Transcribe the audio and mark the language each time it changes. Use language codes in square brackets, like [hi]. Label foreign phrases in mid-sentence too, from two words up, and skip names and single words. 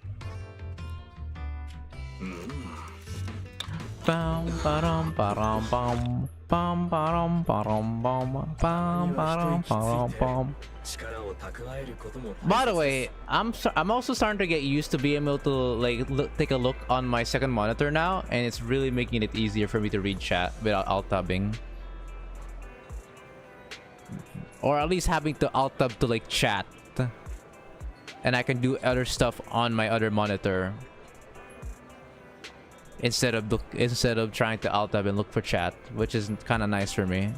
[en] Bam, ba-dum, ba-dum, bam. Bam, ba-dum, ba-dum, bam, bam, ba-dum, ba-dum, bam. By the way, I'm also starting to get used to being able to like take a look on my second monitor now, and it's really making it easier for me to read chat without alt tabbing, or at least having to alt tab to like chat, and I can do other stuff on my other monitor instead of trying to alt tab and look for chat, which is kind of nice for me.